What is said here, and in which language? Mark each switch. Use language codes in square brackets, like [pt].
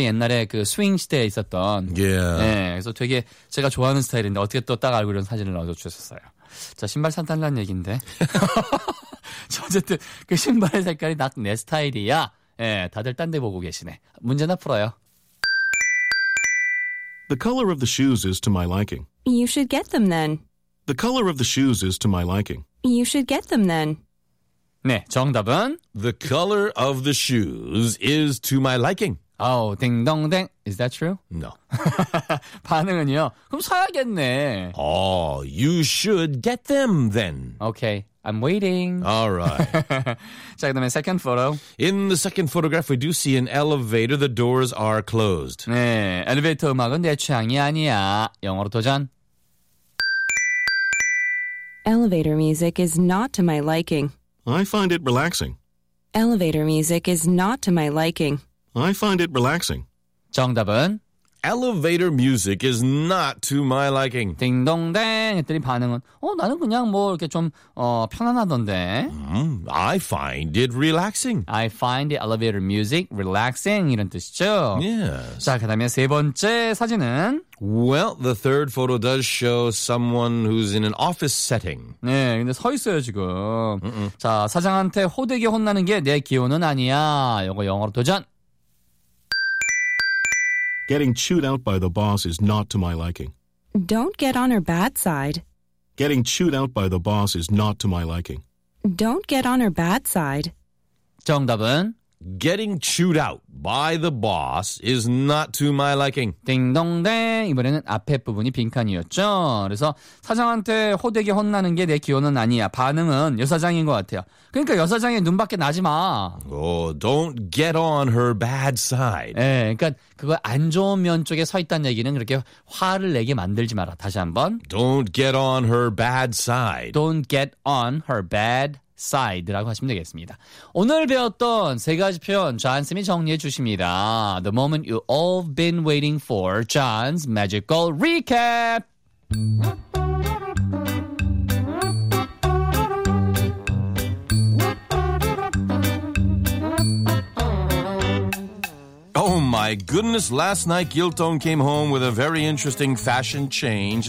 [ko] 옛날에 그 스윙 시대에 있었던. [en] Yeah. [ko] 네, 그래서 되게 제가 좋아하는 스타일인데 어떻게 또 딱 알고 이런 사진을 넣어주셨어요. 자, 신발 산다는 얘기인데. 저 어쨌든 그 신발의 색깔이 딱 내 스타일이야. 예, 다들 딴 데 보고 계시네. 문제나 풀어요. [en] The color of the shoes is to my liking. You should get them then. The color of the shoes is to my liking. You should get them then. [ko] 네, 정답은 [en] The color of the shoes is to my liking. Oh, ding dong ding. Is that true? No. [ko] 반응은요? 그럼 사야겠네. [en] Oh, you should get them then. Okay, I'm waiting. All right. [ko] 자, 그 다음에 [en] second photo. In the second photograph, we do see an elevator. The doors are closed. [ko] 네, 엘리베이터 음악은 내 취향이 아니야. 영어로 도전. [en] Elevator music is not to my liking. I find it relaxing. Elevator music is not to my liking. I find it relaxing. [ko] 정답은? [en] Elevator music is not to my liking. [ko] 딩동댕! 했더니 반응은, 나는 그냥 뭐 이렇게 좀, 편안하던데. [en] I find it relaxing. I find the elevator music relaxing. [ko] 이런 뜻이죠. [en] Yes. [ko] 자, 그 다음에 세 번째 사진은? [en] Well, the third photo does show someone who's in an office setting. [ko] 네, 근데 서 있어요, 지금. Mm-mm. 자, 사장한테 호되게 혼나는 게 내 기호는 아니야. 이거 영어로 도전! [en] Getting chewed out by the boss is not to my liking. Don't get on her bad side. Getting chewed out by the boss is not to my liking. Don't get on her bad side. [ko] 정답은? [en] Getting chewed out by the boss is not to my liking. [ko] 딩동댕. 이번에는 앞에 부분이 빈칸이었죠. 그래서 사장한테 호되게 혼나는 게 내 기호는 아니야. 반응은 여사장인 것 같아요. 그러니까 여사장의 눈밖에 나지 마. [en] Oh, don't get on her bad side. [ko] 네, 그러니까 그거 안 좋은 면 쪽에 서 있다는 얘기는 그렇게 화를 내게 만들지 마라. 다시 한번. [en] Don't get on her bad side. Don't get on her bad side. [ko] side라고 하시면 되겠습니다. 오늘 배웠던 세 가지 표현 존쌤이 정리해 주십니다. [en] The moment you all been waiting for, John's magical recap. my goodness, last night Giltone came home with a very interesting fashion change.